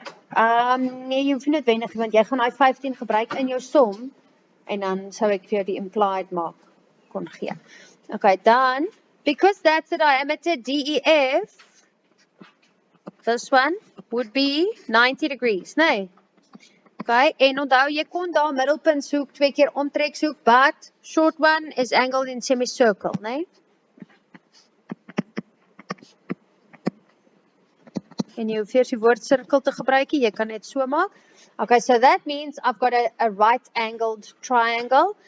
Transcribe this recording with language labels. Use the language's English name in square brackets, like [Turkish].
[Afrikaans] Nee, jy hoef nie noodwendig, want jy gaan daai 15 gebruik in jou som, en dan sou ek vir jou die implied maak kon gee. [English] Okay, dan, because that's the diameter DEF, this one would be 90 degrees, nee? [Afrikaans] Okay, en onthou, jy kon daar middelpunt soek, 2 keer omtrek soek, [English] but short one is angled in semicircle, [Afrikaans] nee? En jy hoef eers die woord cirkel te gebruik, jy kan net so maak. [English] Okay, so that means I've got a right-angled triangle.